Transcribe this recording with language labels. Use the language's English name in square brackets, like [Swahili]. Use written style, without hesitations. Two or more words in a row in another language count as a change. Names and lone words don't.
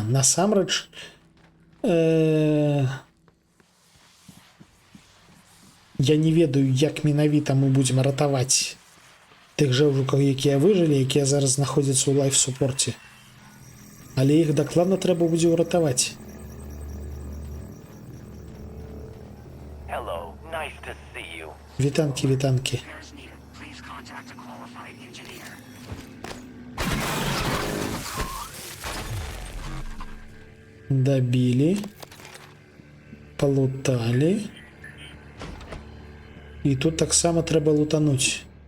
[Belarusian] Насамрэч, я не ведаю, як менавіта мы будзем ратаваць тых жэўжукаў, якія выжылі, якія зараз знаходзяцца ў лайф-супорце. Але іх дакладна трэба будзе ўратаваць. [English] Hello, nice to see you. [Belarusian] Вітанкі, вітанкі. Дабілі. Палуталі. І тут таксама трэба лутануць.